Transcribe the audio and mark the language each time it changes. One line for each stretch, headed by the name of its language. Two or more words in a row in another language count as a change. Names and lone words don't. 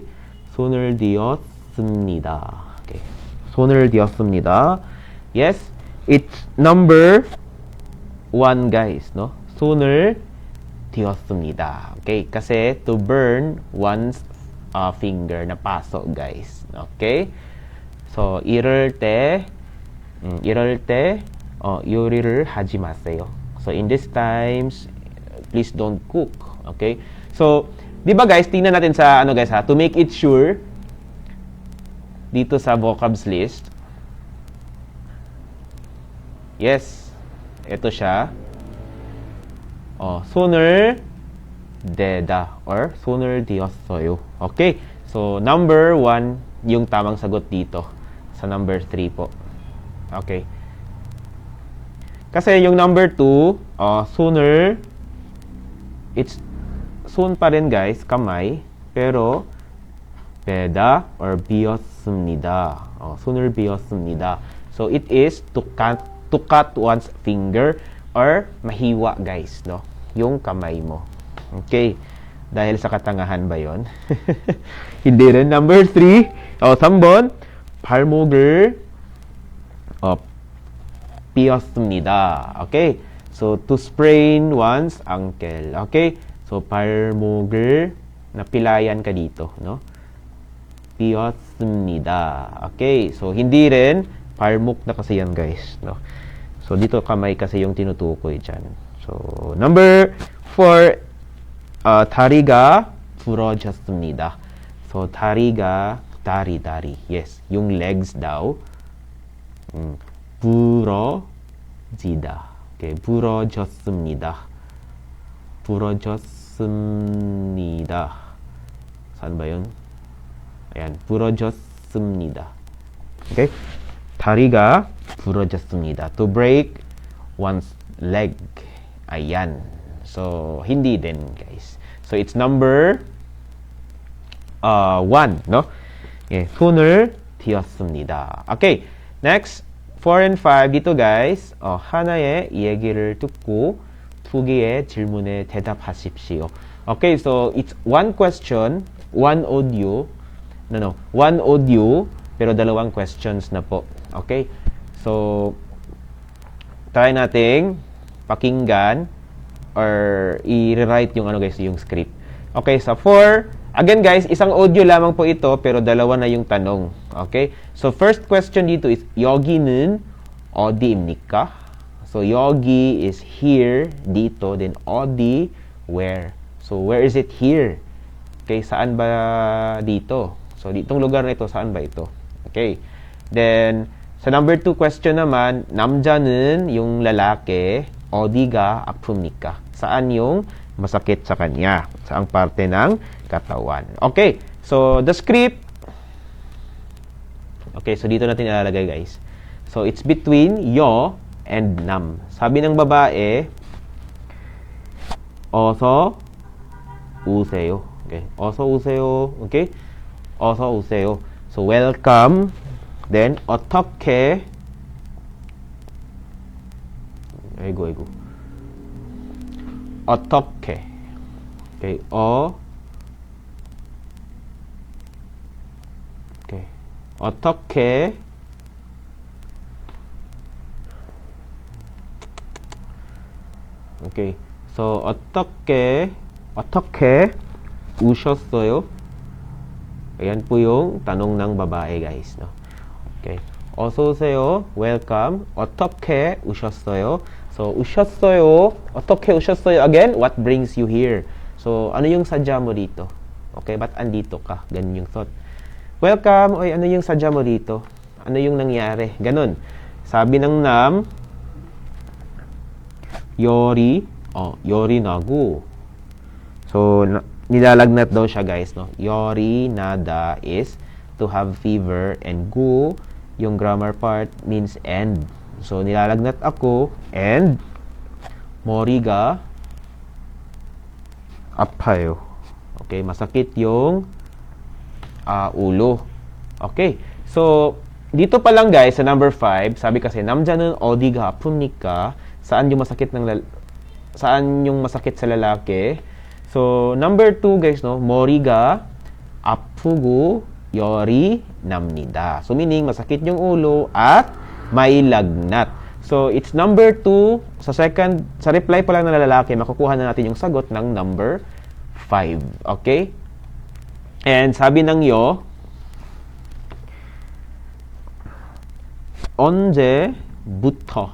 Korean: 손을 뒤었습니다. Okay. 손을 뒤었습니다.
English: Yes, it's number 1, guys, no?
Korean: 손을 뒤었습니다.
English: Okay, kasi to burn one's finger
Filipino: na paso,
English: guys. Okay? So,
Korean: 이럴 때 요리를 하지 마세요.
English: So, in these times, please don't cook. Okay? So,
Filipino: di ba, guys, tingnan natin sa guys,
English: to make it sure
Filipino: dito sa
English: vocabs list.
Filipino: Yes. Ito siya.
Korean: 손을 대다 or 손을 뒤었어요.
English: Okay.
Filipino: So, number 1 yung tamang sagot dito sa number 3 po. Okay. Kasi yung number 2, 손을, it's 손 pa rin, guys, kamay, pero
Korean: 베다 or 비었습니다. 손을 비었습니다.
English: So, it is to cut one's finger or mahiwa, guys, no?
Filipino: Yung kamay mo. Okay. Dahil sa katangahan ba yon? Hindi rin. Number 3,
Korean: 3번. 발목을 삐었습니다.
English: Okay. So, to sprain one's ankle. Okay. So,
Filipino: 발목을 napilayan ka dito, no?
Korean: 삐었습니다. Okay.
Filipino: So, hindi rin 발목 na kasi yan, guys, no? So, dito kamay kasi yung tinutukoy dyan.
English: So, number 4,
Korean: 다리가 부러졌습니다. So, 다리가, 다리.
Filipino: Yes, yung legs daw.
Korean: 부러지다. Okay, 부러졌습니다.
Filipino: Saan ba yun? Ayan,
Korean: 부러졌습니다. Okay? 다리가 부러졌습니다.
English: To break one's leg.
Filipino: Ayan. So, hindi din, guys.
English: So, it's number 1, no?
Korean: 예, 손을 띄었습니다.
English: Okay. Next, 4 and 5.
Filipino: dito, guys.
Korean: 하나의 얘기를 듣고 두 개의 질문에 대답하십시오.
English: Okay, so it's one question, one audio. One audio,
Filipino: pero dalawang questions na po. Okay? So, try nating pakinggan or i-rewrite yung guys, yung script. Okay, so 4,
English: again guys,
Filipino: isang audio lamang po ito, pero dalawa na yung tanong. Okay? So, first question dito is,
Korean: 여기는 어디입니까?
English: So, 여기 is here, dito, then 어디, where. So, where is it here?
Filipino: Okay, saan ba dito? So, ditong lugar na ito, saan ba ito? Okay. Then, sa
English: number 2 question
Filipino: naman, 남자는 yung lalaki,
Korean: 어디가 아픕니까?
Filipino: Saan yung masakit sa kanya? Saang parte ng katawan? Okay.
English: So, the script.
Filipino: Okay, so dito natin ilalagay, guys.
English: So, it's between 여 and 남.
Filipino: Sabi ng babae,
Korean: 어서 오세요. Okay. 어서 오세요. Okay. 어서 오세요.
English: So, welcome. Then,
Korean: 어떻게. 아이고. 어떻게.
English: Okay. Okay.
Korean: 어떻게. Okay. So, 어떻게 우셨어요?
Filipino: Ayan po yung tanong ng babae, guys, no?
Korean: Okay. 어서 오세요. Welcome. 어떻게 우셨어요? So, 우셨어요. 어떻게 우셨어요?
English: Again, what brings you here? So,
Filipino: ano yung sadya mo dito? Okay, ba't andito ka? Ganun yung thought. Welcome. Oy, ano yung sadya mo dito? Ano yung nangyari? Ganun. Sabi ng nam,
Korean: 열이 나고.
Filipino: So, nilalagnat daw siya, guys, no?
Korean: 열이 나다
English: is to have fever, and 고, yung grammar part, means and. So,
Filipino: nilalagnat ako, and
Korean: 머리가 아파요.
Filipino: Okay, masakit yung ulo. Okay, so, dito pa lang, guys, sa number 5, sabi kasi,
Korean: 남자는 어디가 아픕니까?
Filipino: Saan yung masakit sa lalaki?
English: So, number 2, guys, no?
Korean: 머리가 아프고 열이 납니다.
English: So, meaning,
Filipino: masakit yung ulo at may lagnat.
English: So, it's number 2.
Filipino: Sa reply pa lang ng lalaki, makukuha na natin yung sagot ng number 5.
English: Okay? And
Filipino: sabi ng
English: 여, 언제부터.